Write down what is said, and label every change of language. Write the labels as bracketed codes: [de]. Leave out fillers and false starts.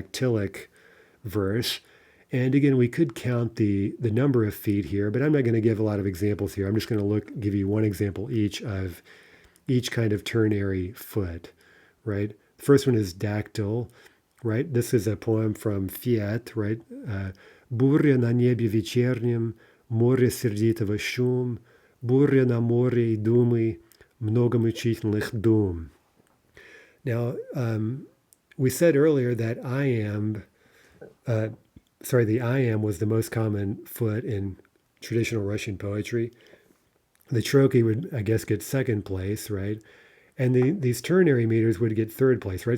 [en] Dactylic verse. And again, we could count the number of feet here, but I'm not going to give a lot of examples here. I'm just going to give you one example each of each kind of ternary foot, right? The first one is dactyl, right? This is a poem from Fiat, right? [ru] Буря на небе вечернем, море сердитого шум, буря на море и думы, много мучительных дум. [en] Now, we said earlier that the iamb was the most common foot in traditional Russian poetry. The trochee would, I guess, get second place, right? And these ternary meters would get third place, right?